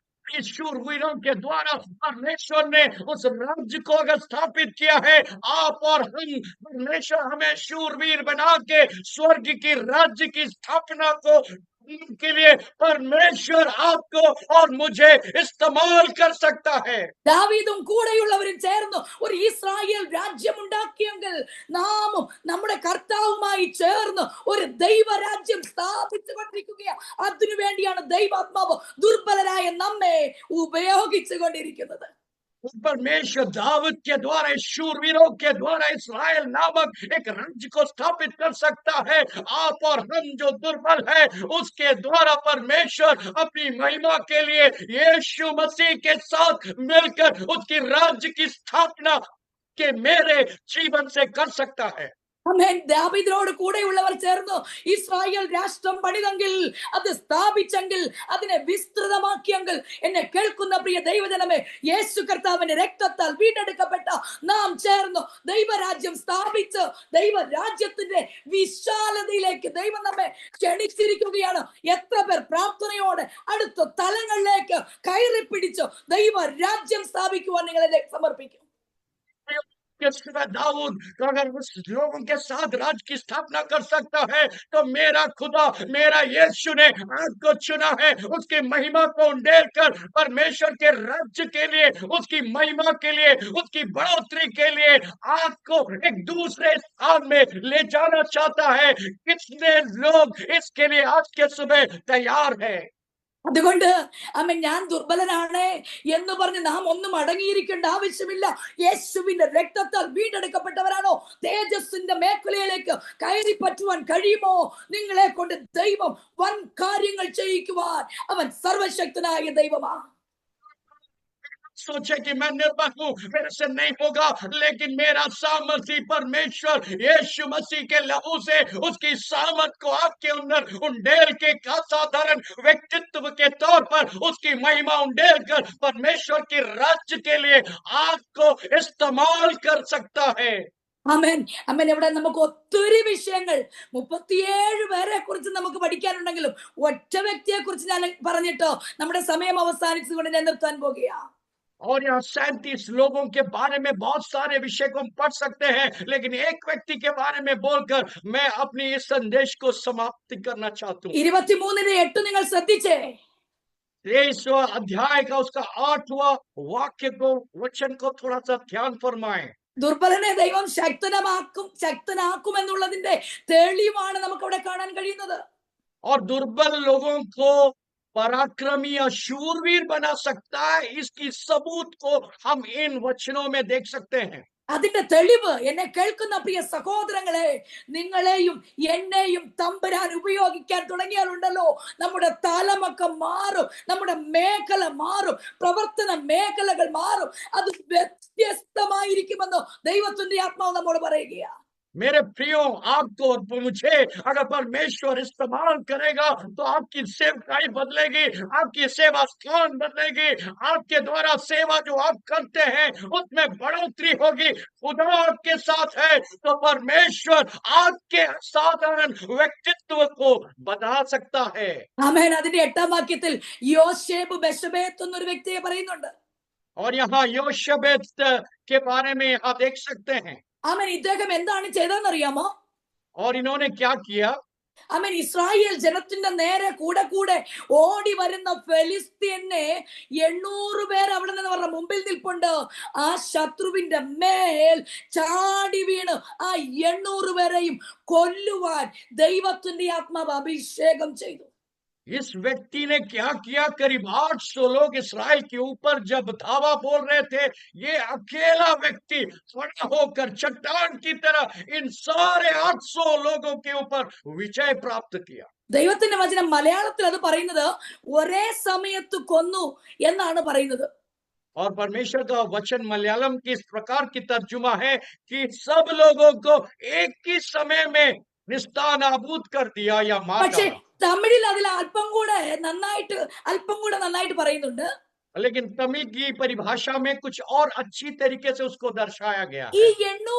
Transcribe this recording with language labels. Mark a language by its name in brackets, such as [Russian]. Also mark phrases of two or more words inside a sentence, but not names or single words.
[Hindi] इस शूरवीरों के द्वारा परमेश्वर ने उस राज्य को अगर स्थापित किया है, आप और हम, परमेश्वर हमें शूरवीर बना के स्वर्ग की राज्य की स्थापना को के लिए परमेश्वर आपको और मुझे इस्तेमाल कर सकता है। [Malayalam] ദാവീദും കൂടെയുള്ളവരും ചേർന്ന് ഒരു ഇസ്രായേൽ രാജ്യമുണ്ടാക്കിയെങ്കിൽ നാമും നമ്മുടെ കർത്താവുമായി ചേർന്ന് ഒരു ദൈവരാജ്യം സ്ഥാപിച്ചു കൊണ്ടിരിക്കുകയാണ്. അതിനുവേണ്ടിയാണ് ദൈവാത്മാവ് ദുർബലരായ നമ്മെ ഉപയോഗിച്ചു കൊണ്ടിരിക്കുന്നത്. [Hindi] परमेश्वर दाऊद के द्वारा, शूरवीरों के द्वारा इस्राएल नामक एक राज्य को स्थापित कर सकता है। आप और हम जो दुर्बल है, उसके द्वारा परमेश्वर अपनी महिमा के लिए यीशु मसीह के साथ मिलकर उसकी राज्य की स्थापना के मेरे जीवन से कर सकता है। [Malayalam] ആമേൻ. ദാവീദിനോട് കൂടെയുള്ളവർ ചേർന്ന് ഇസ്രായേൽ രാഷ്ട്രം പണിതെങ്കിൽ, അത് സ്ഥാപിച്ചെങ്കിൽ, അതിനെ വിസ്തൃതമാക്കിയെങ്കിൽ, എന്നെ കേൾക്കുന്ന പ്രിയ ദൈവജനമേ, യേശു കർത്താവിന്റെ രക്തത്താൽ വീണ്ടെടുക്കപ്പെട്ട നാം ചേർന്ന് ദൈവരാജ്യം സ്ഥാപിച്ച് ദൈവരാജ്യത്തിന്റെ വിശാലതയിലേക്ക് ദൈവം നമ്മെ ക്ഷണിച്ചിരിക്കുകയാണ്. എത്ര പേർ പ്രാർത്ഥനയോടെ അടുത്ത തലങ്ങളിലേക്ക് കയറി പിടിച്ച് ദൈവരാജ്യം സ്ഥാപിക്കുവാൻ നിങ്ങളെ സമർപ്പിക്കും? [Hindi] दाऊद अगर उस लोगों के साथ राज्य की स्थापना कर सकता है, तो मेरा खुदा, मेरा यीशु ने आपको चुना है उसकी महिमा को उंडेल कर परमेश्वर के राज्य के लिए, उसकी महिमा के लिए, उसकी बढ़ोतरी के लिए आपको एक दूसरे स्थान में ले जाना चाहता है। कितने लोग इसके लिए आज के सुबह तैयार है? [Malayalam] അതുകൊണ്ട് അമ്മ ഞാൻ ദുർബലനാണ് എന്ന് പറഞ്ഞ് നാം ഒന്നും അടങ്ങിയിരിക്കേണ്ട ആവശ്യമില്ല. യേശുവിന്റെ രക്തത്താൽ വീണ്ടെടുക്കപ്പെട്ടവരാണോ? തേജസ്സിന്റെ മേഖലയിലേക്ക് കയറി പറ്റുവാൻ കഴിയുമോ? നിങ്ങളെ കൊണ്ട് ദൈവം വൻ കാര്യങ്ങൾ ചെയ്യിക്കുവാൻ അവൻ സർവശക്തനായ ദൈവമാണ്. [Hindi] सोचे कि मैं निर्बल हूं, मेरे से नहीं होगा, लेकिन मेरा सामर्थी परमेश्वर यीशु मसीह के लहू से उसकी सामर्थ को आपके अंदर उंडेल के असाधारण व्यक्तित्व के तौर पर उसकी महिमा उंडेल कर परमेश्वर के राज्य के लिए आपको इस्तेमाल कर सकता है। [Malayalam] ആമേൻ. ആമേൻ. ഇവിടെ നമുക്ക് ഒത്തിരി വിഷയങ്ങൾ 37 പേരെ കുറിച്ച് നമുക്ക് പഠിക്കാനുണ്ടെങ്കിലും ഒറ്റ വ്യക്തിയെ കുറിച്ച് ഞാൻ പറഞ്ഞിട്ടോ നമ്മുടെ സമയം അവസാനിച്ചുകൊണ്ട് ഞാൻ നിർത്താൻ പോകുകയാണ്. [Hindi] और यहाँ 37 लोगों के बारे में बहुत सारे विषय को हम पढ़ सकते हैं, लेकिन एक व्यक्ति के बारे में बोलकर मैं अपनी इस संदेश को समाप्त करना चाहता हूँ। [Malayalam] 23:8 നിങ്ങൾ ശ്രദ്ധിച്ചേ. [Hindi] 23वां अध्याय का उसका 8वां वाक्य को, वचन को थोड़ा सा ध्यान फरमाएं। [Malayalam] ദുർബലനെ ദൈവം ശക്തനാക്കും എന്നുള്ളതിന്റെ തെളിവാണ് നമുക്ക് അവിടെ കാണാൻ കഴിയുന്നത്. [Hindi] और दुर्बल लोगों को पराक्रमी या शूरवीर बना सकता है, इसकी सबूत को हम इन वचनों में देख सकते हैं। [Malayalam] അതിന്റെ തെളിവ് എന്നെ കേൾക്കുന്ന പ്രിയ സഹോദരങ്ങളെ, നിങ്ങളെയും എന്നെയും തമ്പുരാൻ ഉപയോഗിക്കാൻ തുടങ്ങിയാലുണ്ടല്ലോ, നമ്മുടെ തലമൊക്കെ മാറും, നമ്മുടെ മേഖല മാറും, പ്രവർത്തന മേഖലകൾ മാറും. അത് വ്യത്യസ്തമായിരിക്കുമെന്ന് ദൈവത്തിന്റെ ആത്മാവ് നമ്മോട് പറയുകയാണ്. [Hindi] मेरे प्रियो, आपको और मुझे अगर परमेश्वर इस्तेमाल करेगा तो आपकी सेवकाई बदलेगी, आपकी सेवा स्थान बदलेगी, आपके द्वारा सेवा जो आप करते हैं उसमें बढ़ोतरी होगी। खुदा आपके साथ है तो परमेश्वर आपके असाधारण व्यक्तित्व को बता सकता है। [Malayalam] ആമേൻ. അതിന്റെ 8ാം വാക്യത്തിൽ യോശേബ് ബെശബേത്ത് എന്നൊരു വ്യക്തിയെ പറയുന്നുണ്ട്. [Hindi] और यहाँ योशबेत के बारे में आप देख सकते हैं। [Malayalam] ആമേൻ. ഇദ്ദേഹം എന്താണ് ചെയ്തതെന്നറിയാമോ? [Hindi] और इन्होंने क्या किया? [Malayalam] ആമേൻ. ഇസ്രായേൽ ജനത്തിന്റെ നേരെ കൂടെ ഓടി വരുന്ന ഫെലിസ്തീനെ 800 പേർ അവിടെ നിന്ന് അവരുടെ മുമ്പിൽ നിൽപ്പുണ്ട്. ആ ശത്രുവിന്റെ മേൽ ചാടി വീണ് ആ 800 പേരെയും കൊല്ലുവാൻ ദൈവത്തിന്റെ ആത്മാവ് അഭിഷേകം ചെയ്തു. [Hindi] इस व्यक्ति ने क्या किया? करीब 800 लोग इस्राएल के ऊपर जब धावा बोल रहे थे, ये अकेला व्यक्ति खड़ा होकर चट्टान की तरह इन सारे 800 लोगों के ऊपर विजय प्राप्त किया। [Malayalam] ദൈവത്തിന്റെ വചനം മലയാളത്തിൽ അത് പറയുന്നത് ഒരേ സമയത്ത് കൊന്നു എന്നാണ് പറയുന്നത്. [Hindi] और परमेश्वर का वचन मलयालम की इस प्रकार की तर्जुमा है कि सब लोगों को एक ही समय में निस्तानाबूद कर दिया या मार പക്ഷെ डाला। [Malayalam] തമിഴിൽ അതിൽ അല്പം കൂടെ നന്നായിട്ട് പറയുന്നുണ്ട്. [Hindi] लेकिन तमिल की परिभाषा में कुछ और अच्छी तरीके से उसको दर्शाया गया